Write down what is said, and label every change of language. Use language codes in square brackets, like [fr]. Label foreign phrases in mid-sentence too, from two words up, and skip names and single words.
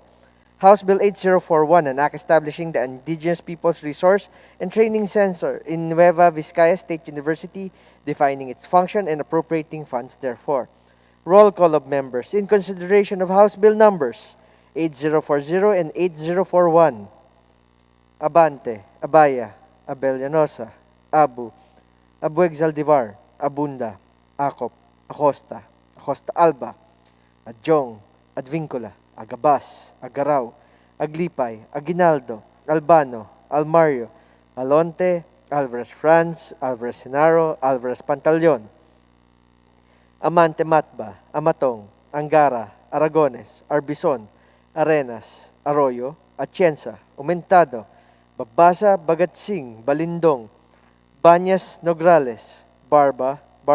[en] House Bill 8041, an act establishing the Indigenous Peoples Resource and Training Center in Nueva Vizcaya State University, defining its function and appropriating funds therefore. Roll call of members in consideration of House Bill numbers 8040 and 8041. Abante, Abaya, Abellanosa, Abu Exaldivar, Abunda, Acop, Acosta, Acosta Alba, Adjong, Advincula, Agabas, Agaraw, Aglipay, Aguinaldo, Albano, Almario, Alonte, Alvarez Franz, Alvarez Senaro, Alvarez Pantaleon, Amante Matba, Amatong, Angara, Aragones, Arbison, Arenas, Arroyo, Atienza, Umentado, Babasa, Bagatsing, Balindong, Banyas, Nograles, Barba,